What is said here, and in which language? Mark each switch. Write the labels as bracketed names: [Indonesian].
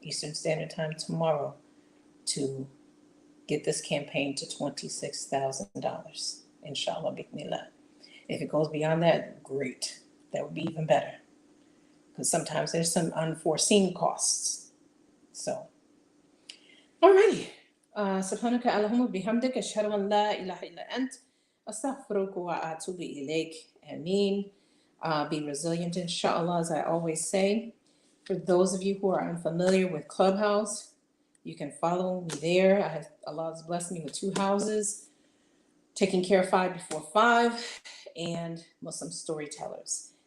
[English] Eastern Standard Time tomorrow, to get this campaign to $26,000, inshallah, bi'idhnillah. If it goes beyond that, great. That would be even better, because sometimes there's some unforeseen costs. So, alrighty. [Arabic] سبحانك اللهم بحمدك أشهد أن لا إله إلا أنت أستغفرك وأتوب إليك. [English] Ameen. Be resilient, inshallah, as I always say. For those of you who are unfamiliar with Clubhouse, you can follow me there. Allah has blessed me with 2 houses, Taking Care of 5 Before 5, and Muslim Storytellers.